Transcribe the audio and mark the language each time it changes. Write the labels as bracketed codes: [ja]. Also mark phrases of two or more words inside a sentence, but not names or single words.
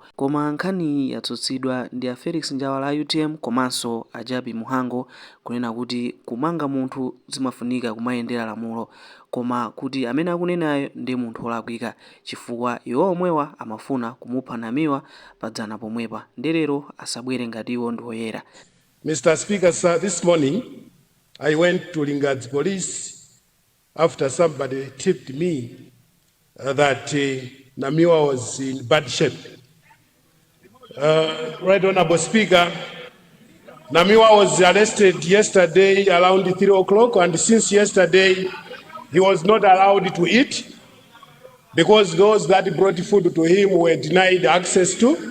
[ny] Koma nkhani yatsutsidwa ndi a Felix Njawala a UTM komanso a Jabi Muhango kunena kuti kumanga munthu zimafunika kumayendera lamulo, koma kuti amene akunenayo ndi munthu olakwika chifukwa iwo omwewa amafuna kumupha namiwa padzana pomwepa. Lero asabwere ngati iwo ndi oyera. [en] Mr. Speaker, sir, this morning I went to Lingad's police after somebody tipped me that Namiwa was in bad shape. Right Honorable Speaker, Namiwa was arrested yesterday around 3 o'clock, and since yesterday he was not allowed to eat because those that brought food to him were denied access to.